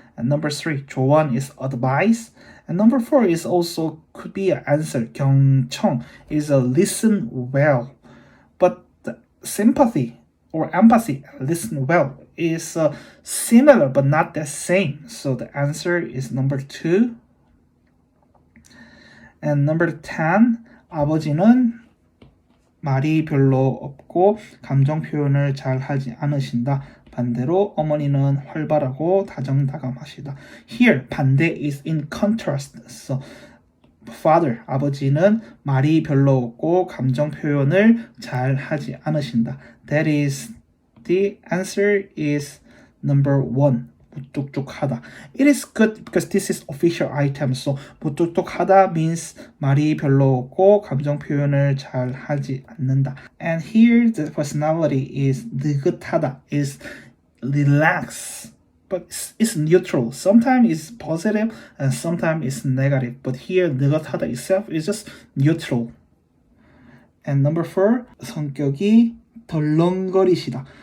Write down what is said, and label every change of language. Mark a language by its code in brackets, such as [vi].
[en] And number 3, 조언 is advice. And number 4 is also could be an answer. 경청 is a listen well. But the sympathy or empathy, listen well, is similar but not the same. So the answer is number 2. And number 10, [ko] 아버지는 말이 별로 없고 감정 표현을 잘 하지 않으신다. 반대로 어머니는 활발하고 다정다감하시다. [en] Here, 반대 is in contrast. So, father, [ko] 아버지는 말이 별로 없고 감정 표현을 잘 하지 않으신다. [en] That is, the answer is number 1. [ko] 무뚝뚝하다. [en] It is good because this is official item. [ko] So 무뚝뚝하다 [en] means [ko] 말이 별로 없고 감정 표현을 잘 하지 않는다. [en] And here the personality is 느긋하다, is relax, but it's neutral. Sometimes it's positive and sometimes it's negative. But here 느긋하다 itself is just neutral. And number 4, [ko] 성격이 덜렁거리시다.